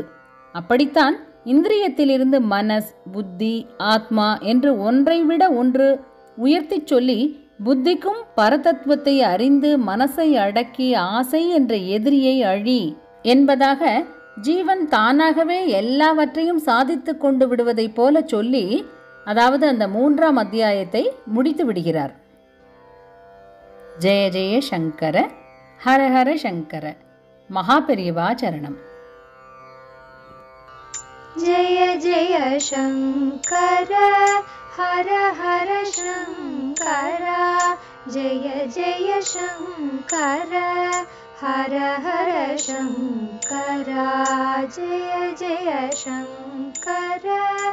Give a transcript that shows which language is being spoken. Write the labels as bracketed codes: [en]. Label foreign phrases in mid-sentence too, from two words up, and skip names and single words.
[ta] அப்படித்தான் இந்திரியத்திலிருந்து மனஸ், புத்தி, ஆத்மா என்று ஒன்றை விட ஒன்று உயர்த்தி சொல்லி புத்திக்கும் பரதத்துவத்தை அறிந்து மனசை அடக்கி ஆசை என்ற எதிரியை அழி என்பதாக ஜீவன் தானாகவே எல்லாவற்றையும் சாதித்து கொண்டு விடுவதை போல சொல்லி, அதாவது அந்த 3ஆம் அத்தியாயத்தை முடித்து விடுகிறார். [sa] जय जय शङ्कर, हर हर शङ्कर. [ta] மகாபெரிவா சரணம். [sa] जय जय शंकर हर हर शंकर जय जय शंकर हर हर शङ्करा जय जय शङ्कर